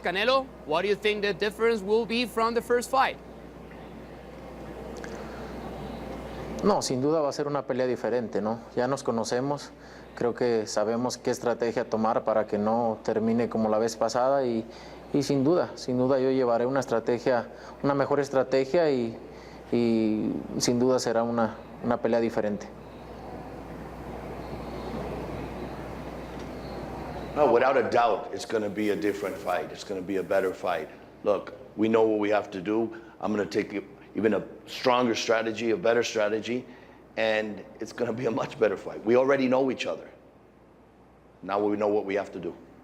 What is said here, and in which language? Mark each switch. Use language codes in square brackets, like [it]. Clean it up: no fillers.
[en] Canelo, what do you think the difference will be from the first fight? [es] No, sin duda va a ser una pelea diferente, ¿no? Ya nos conocemos, creo que sabemos qué estrategia tomar para que no termine como la vez pasada y sin duda yo llevaré una estrategia, una mejor estrategia y sin duda será una pelea diferente. [en] No, without a doubt, it's going to be a different fight. It's going to be a better fight. Look, we know what we have to do. I'm going to take even a stronger strategy, a better strategy, and it's going to be a much better fight. We already know each other. Now we know what we have to do.